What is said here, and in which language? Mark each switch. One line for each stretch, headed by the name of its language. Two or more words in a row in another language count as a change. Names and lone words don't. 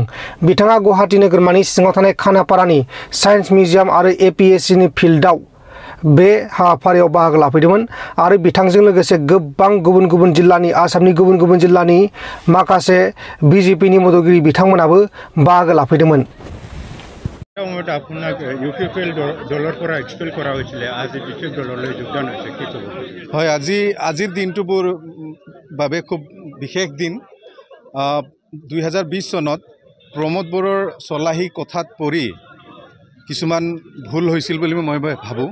Bodo: बिथाङा गुवाहाटी नोगोरमानि सिङाव थानाय खानापारानि
English: science museum
Bodo: आरो एपिएससिनि फिल्डआव बे हाबाफारियाव बाहागो लाफैदोंमोन आरो बिथांजों लोगोसे गोबां गुबुन गुबुन जिल्लानि आसामनि गुबुन गुबुन जिल्लानि माखासे बिजेपिनि मददगिरि बिथांमोनाबो बाहागो लाफैदोंमन।
Assamese: হয়, আজিৰ দিনটো বৰ বাবে খুব বিশেষ দিন। 2020 চনত প্ৰমোদ বড়োৰ চলাহী কথাত পৰি কিছুমান ভুল হৈছিল বুলি মই ভাবোঁ।